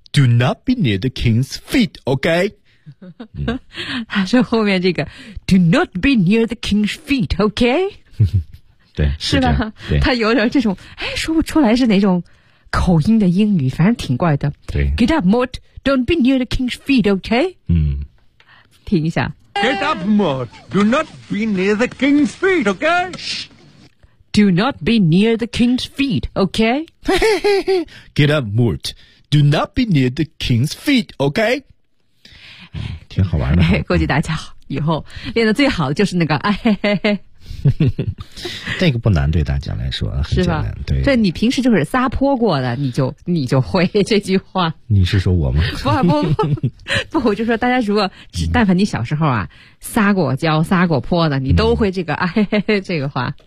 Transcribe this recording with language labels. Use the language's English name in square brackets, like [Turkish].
[English] Do not be near the king's feet, OK? [Chinese] 他说后面这个 [English] Do not be near the king's feet, OK? [Chinese] 对，是吧？他有点这种，哎，说不出来是哪种口音的英语，反正挺怪的。对 [English] ，Get up, Mort. Don't be near the king's feet, OK? [Chinese] 嗯，听一下。 [English] Get up, Mort. Do not be near the king's feet, OK? Do not be near the king's feet, okay? Get up, Mort. Do not be near the king's feet, okay? [Chinese] 挺好玩的。估计大家以后练的最好的就是那个哎嘿嘿嘿。这个不难，对大家来说很简单。对，这你平时就是撒泼过的，你就会这句话。你是说我吗？不，我就说大家如果但凡你小时候啊撒过娇、撒过泼的，你都会这个哎嘿嘿这个话。